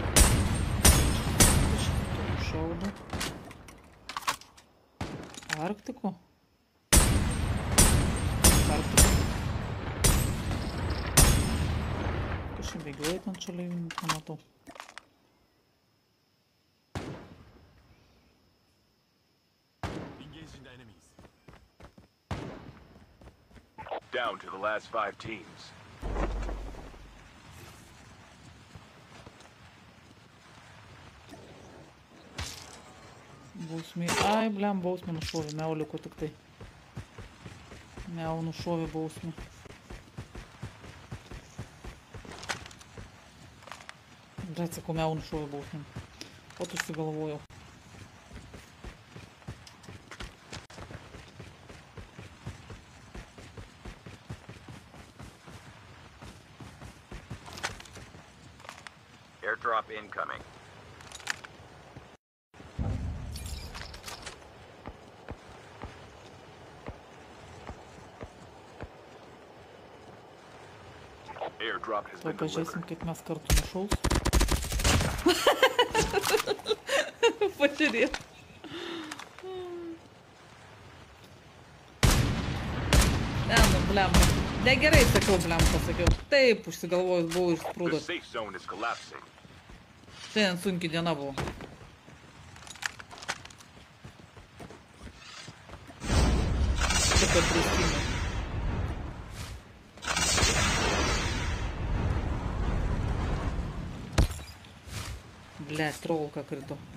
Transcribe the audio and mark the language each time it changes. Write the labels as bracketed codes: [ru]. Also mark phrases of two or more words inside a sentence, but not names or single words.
[lt] Šaudo. Arktiko. Kažkaip bėgiuoja ten šaliai, nematau. [en] Down to the last 5 teams. [lt] Bausmė. Ai, bliam, bausmė nušovė. Miau liko tik tai. Miau nušovė bausmė. Bret, sakau, miau nušovė bausmė. O tu užsigalvojau. [en] Airdrop incoming. Airdrop has been [lt] Pažiūrėsim, [en] delivered. [lt] kaip mes kartu nušaus. Pažiūrėt. Ne, nu, bliam. Negerai sakiau, bliam, pasakiau. Taip, užsigalvojus buvau ir [en] The [lt] sprūdus. [en] safe zone is collapsing. [lt] Šiandien sunki diena buvo. Liko 3 timai. Blet, trolka krito.